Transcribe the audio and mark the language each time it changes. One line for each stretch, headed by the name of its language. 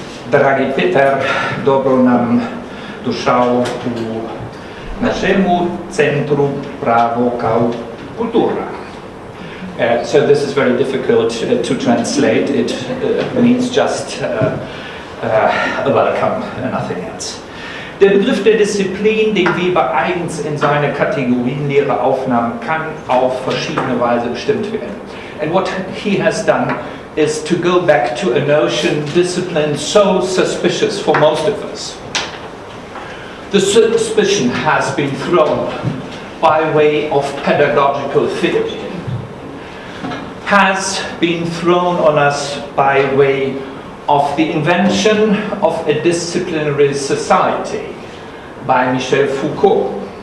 Croatian: Dragi Petar, dobro nam došao u našemu centru pravo kao kultura.
English: So this is very difficult to translate. It means just a welcome and nothing else.
German: Der Begriff der Disziplin, den Weber eigens in seine Kategorienlehre aufnahm, kann auf verschiedene Weise bestimmt werden.
English: And what he has done is to go back to a notion, discipline, so suspicious for most of us. The suspicion has been thrown by way of pedagogical theory, has been thrown on us by way of the invention of a disciplinary society by Michel Foucault,